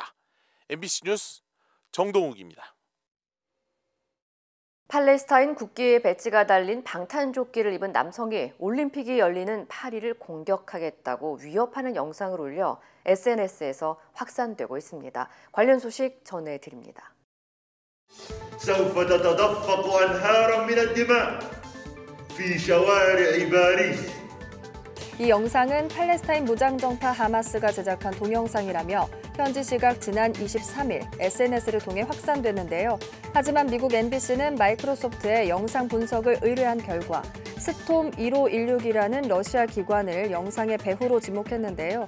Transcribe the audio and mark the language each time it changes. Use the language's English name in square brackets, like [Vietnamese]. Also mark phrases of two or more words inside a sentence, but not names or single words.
[Korean] MBC 뉴스 정동욱입니다. 팔레스타인 국기에 배지가 달린 방탄조끼를 입은 남성이 올림픽이 열리는 파리를 공격하겠다고 위협하는 영상을 올려 SNS에서 확산되고 있습니다. 관련 소식 전해드립니다. [Arabic] سوف تتدفق أنهارا من الدماء في شوارع باريس. [Korean] 이 영상은 팔레스타인 무장정파 하마스가 제작한 동영상이라며 현지 시각 지난 23일 SNS를 통해 확산됐는데요. 하지만 미국 NBC는 마이크로소프트에 영상 분석을 의뢰한 결과 스톰 1516이라는 러시아 기관을 영상의 배후로 지목했는데요.